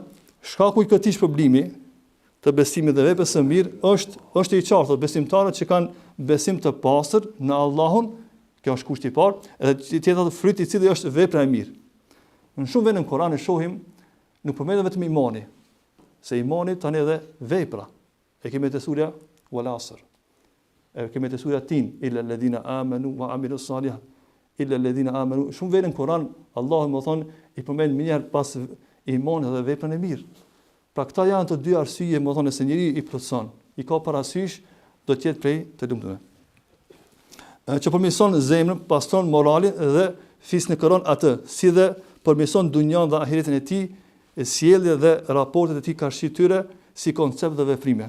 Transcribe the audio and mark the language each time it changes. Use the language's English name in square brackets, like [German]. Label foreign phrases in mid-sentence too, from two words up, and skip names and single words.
[Albanian] Shkaku i këtij shpërblimi të besimit dhe veprës së mirë është i qartë, besimtarët që kanë besim të pastër në Allahun, kjo është kushti i parë, edhe tjetër fryti i cili është vepra e mirë. Në shumë vende në Kur'an e shohim nuk përmendet vetëm imani, se imani tani edhe vepra. E kemi te surja Wal Asr. E kemi te surja Tin, [Arabic] إلا الذين آمنوا وعملوا الصالحات. إلا الذين آمنوا. [Albanian] Shumë vende në Kur'an Allahu më thon i përmend më njëherë pas imanit dhe veprën e mirë. Pra këta janë të dy arsye, më thonë, se njeriu i plotson, i ka parasysh do të jetë prej të lumturve. Që përmirëson zemrën, pastron moralin dhe fisnikëron atë, si dhe përmirëson dunjan dhe ahiretin e tij, sjellje dhe raportet e tij karshi tyre si koncept dhe veprime.